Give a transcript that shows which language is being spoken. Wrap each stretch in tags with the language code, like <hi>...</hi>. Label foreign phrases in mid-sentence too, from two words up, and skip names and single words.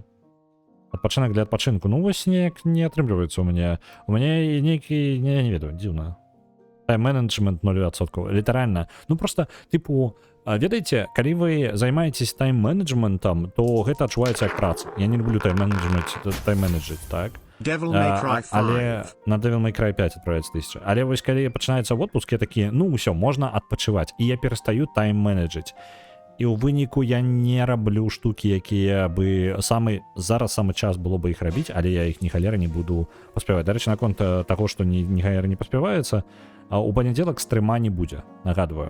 <be>Адпачынак для адпачынку. Ну, вось неяк не атрымліваецца ў мяне. У мяне нейкі, я не ведаю, дзіўна. Тайм-менеджмент 0%. Літаральна. Ну, просто, тыпу, ведаеце, калі вы займаецесь тайм-менеджментам, то гэта адчуваецца як праца. Я не люблю тайм-менеджыць, так? Devil May Cry 5. Але на Devil May Cry 5 отправляется 1000. Але вось калі пачынаецца отпуск, я такі, ну ўсё, можна адпачываць. І я перастаю тайм-менеджыць. І ў выніку я не раблю штукі, якія бы зараз самы час было бы іх рабіць, але я іх ні халера не буду паспяваць. Дарэчы, наконт таго, што ні халера не паспяваецца, у панядзелак стрыма не будзе, нагадваю.</be>